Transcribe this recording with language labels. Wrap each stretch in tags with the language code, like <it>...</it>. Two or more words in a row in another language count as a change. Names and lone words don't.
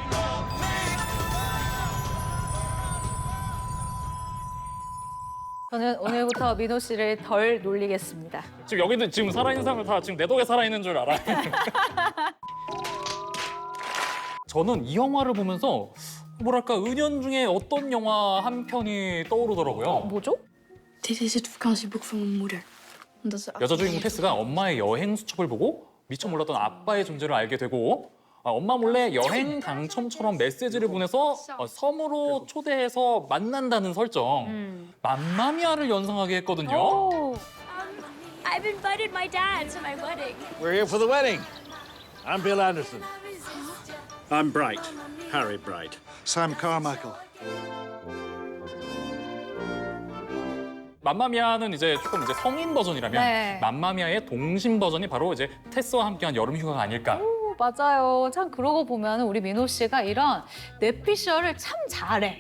<ko>저는 오늘부터 민호 씨를 덜 놀리겠습니다. 지금 여기도 지금 살아있는 사람들 다 지금 내 덕에 살아있는 줄 알아요. 저는 이 영화를 보면서 뭐랄까 은연중에 어떤 영화 한 편이 떠오르더라고요. 뭐죠?</ko> <nl>Dit is het vakantieboek van mijn moeder. Omdat ze</nl> <ko>여자 주인공 테스가 엄마의 여행 수첩을 보고 미처 몰랐던 아빠의 존재를 알게 되고 엄마 몰래 여행 당첨처럼 메시지를 보내서 섬으로 초대해서 만난다는 설정. 맘마미아를 연상하게 했거든요. 오,</ko> <en>I've invited my dad to my wedding. We're here for the wedding. I'm Bill Anderson. I'm Bright, Harry Bright. Sam Carmichael.</en> <ko>맘마미아는 이제 조금 이제 성인 버전이라면 네. 맘마미아의 동심 버전이 바로 이제 테스와 함께한 여름 휴가가 아닐까. 맞아요. 참 그러고 보면 우리 민호 씨가 이런 뇌피셜을 참 잘해.</ko>